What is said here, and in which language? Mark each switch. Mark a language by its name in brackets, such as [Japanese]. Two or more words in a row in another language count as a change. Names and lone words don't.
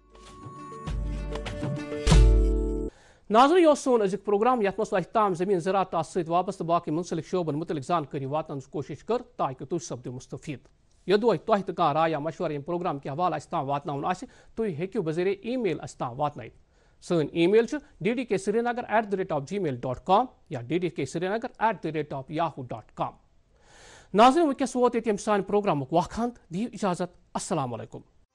[Kashmiri] ناظرین یہ سون أزیُک پروگرام یتھ منٛز تۄہہِ تام زٔمیٖن زِراعتس سۭتۍ وابستہٕ باقٕے مُنسلک شعبن مُتعلق زانکٲری واتناونٕچ کوٗشِش کٔر تاکہِ تُہۍ سپدِو مُستفیٖد. یوٚدوے تۄہہِ تہِ کانٛہہ راے یا مشورٕ ییٚمہِ پروگرام کہِ حوالہٕ اَسہِ تام واتناوُن آسہِ تُہۍ ہیٚکِو بذریعہ [English] e-mail [Kashmiri] اَسہِ تام واتنٲیِتھ. سٲنۍ ای میل چھِ ddksrinagar@gmail.com یا ddksrinagar@yahoo.com. ناظرین وٕنکٮ۪س ووت ییٚتہِ ییٚمہِ سانہِ پروگرامُک وقت دِیِو اِجازت. [Arabic] السلام علیکم.